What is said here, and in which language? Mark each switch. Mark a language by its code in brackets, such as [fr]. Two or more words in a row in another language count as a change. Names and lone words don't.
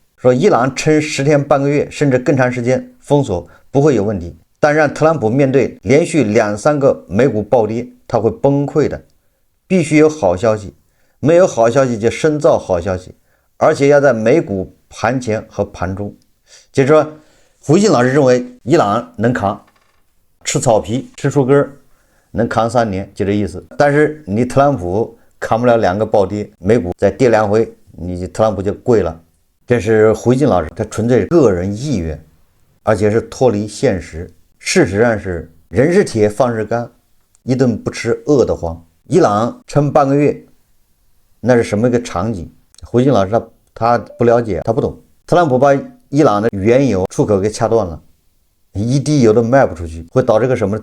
[zh] 說伊朗撐10天半個月甚至更長時間封鎖不會有問題，但讓特朗普面對連續2-3個美股暴跌，他會崩潰的。必須有好消息，沒有好消息就深造好消息，而且要在美股盤前和盤中。就是說胡锡進老師認為伊朗能扛，吃草皮吃樹根能扛3年，就這意思。但是你特朗普扛不了2個暴跌，美股再跌2回，你特朗普就跪了。這是胡锡進老師他純粹個人意願，而且是脫離現實。事實上是人是鐵飯是鋼，一頓不吃餓得慌。伊朗撐半個月，那是什麼一個場景？胡锡進老師他不了解，他不懂。特朗普把伊朗的原油出口給掐斷了，一滴油都賣不出去，會導致個什麼？